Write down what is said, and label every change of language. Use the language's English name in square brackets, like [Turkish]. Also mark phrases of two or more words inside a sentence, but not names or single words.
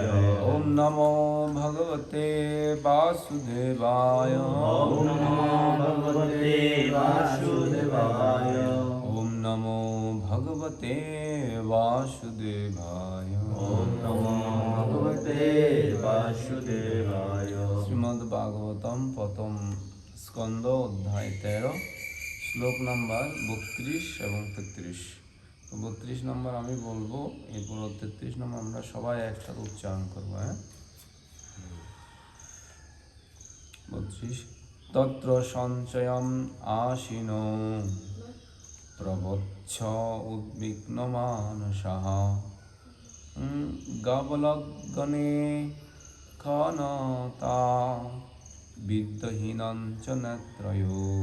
[Sanskrit] ओम नमो भगवते वासुदेवाय। ओम नमो भगवते वासुदेवाय। ओम नमो भगवते वासुदेवाय। ओम नमो भगवते वासुदेवाय। [Bangla] শ্রীমদ্ ভাগবতম প্রথম স্কন্দ অধ্যায় 13 শ্লোক নাম্বার 32 এবং 33। তো 32 নম্বর আমি বলবো, এরপর 33 নম্বর আমরা সবাই একসাথে উচ্চারণ করবো। [Sanskrit] 32 তত্র সঞ্চয়ম আশিনো প্রবচ্ছ উদ্বিগ্নমানসঃ গাবলগ্গনে খনতা বিদ্যহীনঞ্চ নেত্রয়ো।